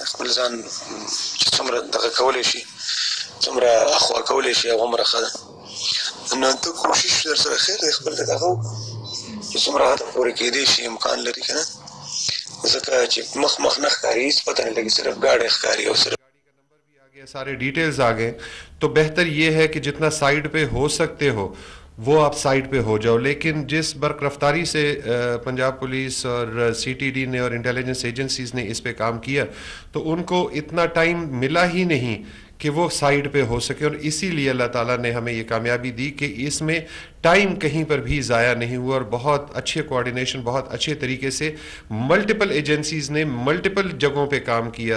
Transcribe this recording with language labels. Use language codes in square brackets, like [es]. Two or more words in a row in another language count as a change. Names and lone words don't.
[ps] خپل ځان چې څومره دغه کولی شي، څومره اخوا کولی شي، هغومره ښه ده. نو ته کوشش در سره خیر دی، خپل د دغه وکړه چې څومره حد پورې کېدی شي، امکان لري که نه، ځکه چې مخ نه ښکاري، هېڅ پته نه لګي، صرف ګاډی ښکاري او صرف [ur] سارے ڈیٹیلز آ گئے. تو بہتر یہ ہے کہ جتنا سائٹ پہ ہو سکتے ہو وہ آپ سائٹ پہ ہو جاؤ. لیکن جس برق رفتاری سے پنجاب پولیس اور سی ٹی ڈی نے اور [en] intelligence agencies [ur] نے اس پہ کام کیا، تو ان کو اتنا ٹائم ملا ہی نہیں کہ وہ سائٹ پہ ہو سکے، اور اسی لیے اللہ تعالیٰ نے ہمیں یہ کامیابی دی کہ اس میں ٹائم کہیں پر بھی ضائع نہیں ہوا، اور بہت اچھے کوارڈینیشن، بہت اچھے طریقے سے [en] multiple agencies [ur] نے ملٹیپل جگہوں پہ کام کیا.